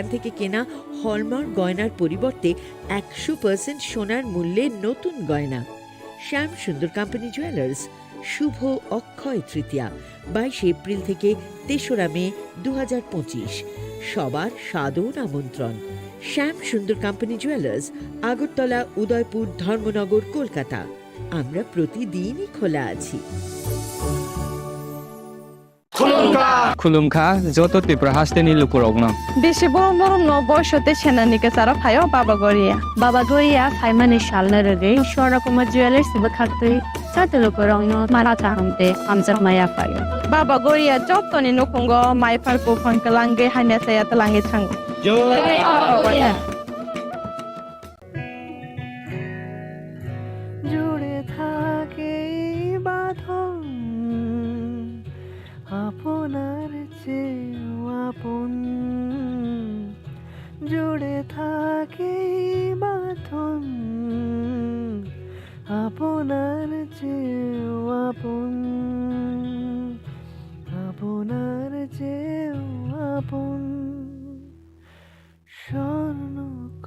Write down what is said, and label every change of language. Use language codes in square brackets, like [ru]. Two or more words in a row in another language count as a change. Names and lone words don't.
[bn] থেকে কেনা হলমার্ক গয়নার পরিবর্তে 100% সোনার মূল্যে নতুন গয়না শ্যাম সুন্দর কোম্পানি জুয়েলার্স শুভ অক্ষয় তৃতীয়া 22 এপ্রিল থেকে 3রা মে 2025 সবার সাদর আমন্ত্রণ শ্যাম সুন্দর কোম্পানি জুয়েলার্স আগরতলা উদয়পুর ধর্মনগর কলকাতা আমরা প্রতিদিনই খোলা আছি [trp] Khulumkha, joto Tripura hasteni lukurogno. Beshi borom borom no boishote shenanike sara phayo Baba Goria. Baba Goria saimani shalna rege Shora Kuma Jewelers siba khaktui chate lukurogno mara chahamte amjak maya phayo. Baba Goria joto ni nukungo mai farko phangkalange haine saya talange thang. Joi Baba Goria. [bn] জুড়ে থাকে বাঁধন আপনার চেয়েও আপন জুড়ে থাকে বাঁধন আপনার চেয়েও আপন আপনার চেয়েও আপন স্বর্ণ